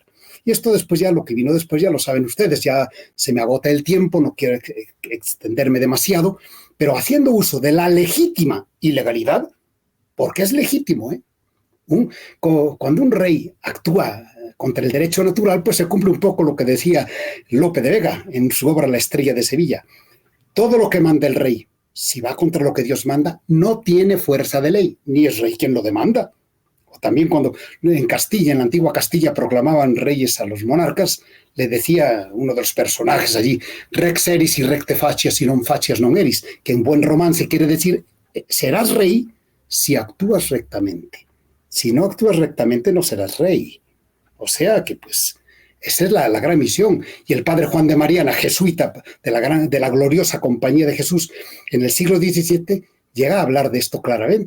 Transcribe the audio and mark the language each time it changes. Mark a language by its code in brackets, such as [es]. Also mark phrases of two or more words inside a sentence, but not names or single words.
[es] Y esto después ya, lo que vino después ya lo saben ustedes, ya se me agota el tiempo, no quiero extenderme demasiado, pero haciendo uso de la legítima ilegalidad, porque es legítimo, cuando un rey actúa contra el derecho natural, pues se cumple un poco lo que decía Lope de Vega en su obra La Estrella de Sevilla. Todo lo que manda el rey, si va contra lo que Dios manda, no tiene fuerza de ley, ni es rey quien lo demanda. O también cuando en Castilla, en la antigua Castilla, proclamaban reyes a los monarcas, le decía uno de los personajes allí, [la] rex eris y recte facias y non facias non eris, [es] que en buen romance quiere decir, serás rey si actúas rectamente. Si no actúas rectamente, no serás rey. O sea que, pues, esa es la gran misión. Y el padre Juan de Mariana, jesuita de la gloriosa Compañía de Jesús, en el siglo XVII, llega a hablar de esto claramente.